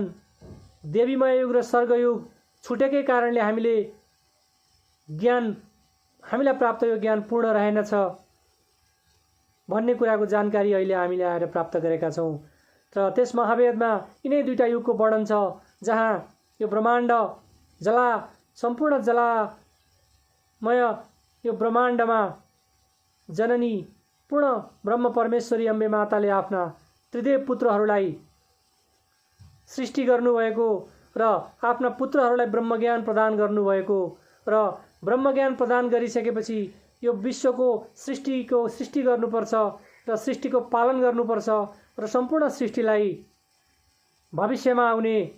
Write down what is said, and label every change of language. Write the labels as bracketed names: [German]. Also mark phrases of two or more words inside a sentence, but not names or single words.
[Nepali] देवीमय युग र सर्गयुग छुटेकै कारणले हामीलाई प्राप्त यो ज्ञान पूर्ण रहेनछ भन्ने कुराको जानकारी अहिले हामीले आएर प्राप्त गरेका छौँ। र त्यस महावेदमा यिनै 2टा युगको वर्णन छ, जहाँ यो ब्रह्माण्ड सम्पूर्ण जलामय यो ब्रह्माण्डमा जननी पूर्ण ब्रह्म परमेश्वरी अम्बे माताले आफ्ना त्रिदेव पुत्रहरूलाई सृष्टि गर्नुभएको र आफ्ना पुत्रहरूलाई ब्रह्मज्ञान प्रदान गर्नुभएको र ब्रह्मज्ञान प्रदान गरिसकेपछि यो विश्वको सृष्टि गर्नुपर्छ र सृष्टिको पालन गर्नुपर्छ र सम्पूर्ण सृष्टिलाई भविष्यमा आउने